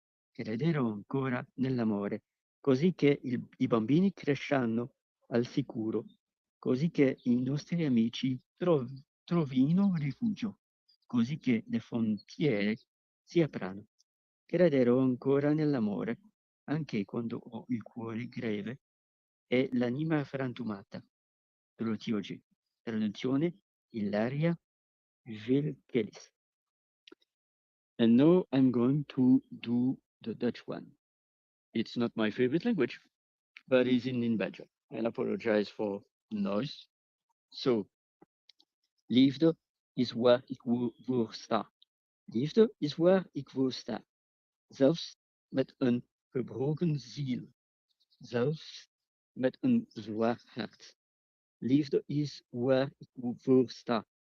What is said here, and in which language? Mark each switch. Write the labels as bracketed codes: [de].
[it] Crederò ancora nell'amore, così che i bambini cresceranno al sicuro, così che i nostri amici trovino rifugio, così che le frontiere si aprano. Crederò ancora nell'amore, anche quando ho il cuore greve e l'anima frantumata. Traduzione, traduzione Ilaria Vilkelis. [en] And now I'm going to do the Dutch one. It's not my favorite language, but it's in Belgium. And I apologize for noise. [nl] So, liefde is waar ik voor sta. Liefde is waar ik voor sta. Zelfs met een gebroken ziel. Zelfs met een zwaar hart. Liefde is waar ik voor sta.